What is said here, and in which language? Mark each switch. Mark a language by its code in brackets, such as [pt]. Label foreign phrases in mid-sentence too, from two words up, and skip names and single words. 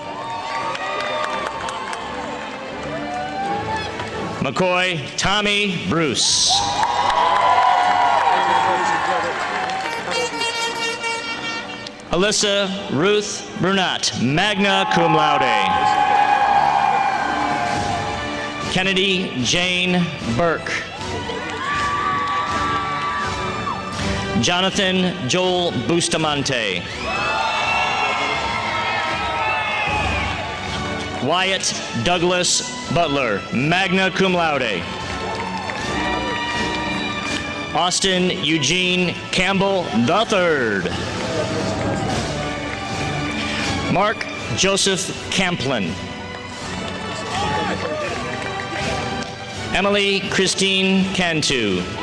[en] McCoy Tommy Bruce. Alyssa Ruth Brunat, [la] magna cum laude. [en] Kennedy Jane Burke. Jonathan Joel Bustamante. Wyatt Douglas Butler, [la] magna cum laude. [en] Austin Eugene Campbell III. Mark Joseph Camplin. Emily Christine Cantu.